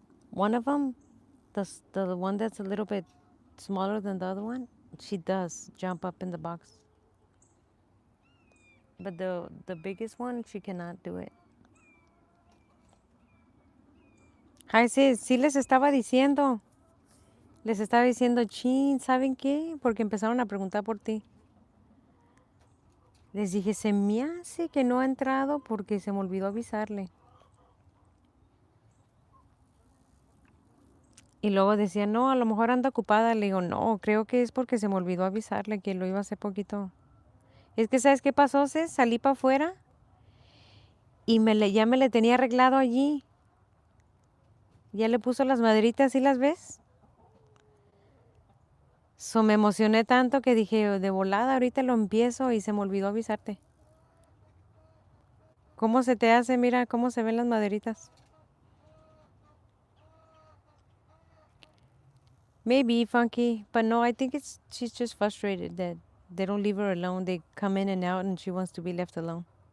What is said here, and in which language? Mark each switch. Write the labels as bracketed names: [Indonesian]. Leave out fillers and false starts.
[English] One of them, the one that's a little bit smaller than the other one, she does jump up in the box. But the biggest one, she cannot do it. [Spanish] Ay, sí, sí les estaba diciendo, chin, ¿saben qué? Porque empezaron a preguntar por ti. Les dije, se me hace que no ha entrado porque se me olvidó avisarle. Y luego decía, no, a lo mejor anda ocupada. Le digo, no, creo que es porque se me olvidó avisarle que lo iba a hacer poquito. Es que, ¿sabes qué pasó, Cés? Salí para afuera y ya me le tenía arreglado allí. Ya le puso las maderitas, ¿sí las ves? So, me emocioné tanto que dije, de volada, ahorita lo empiezo y se me olvidó avisarte. ¿Cómo se te hace? Mira cómo se ven las maderitas. [English] Maybe Funky, but no, I think it's she's just frustrated that they don't leave her alone. They come in and out, and she wants to be left alone.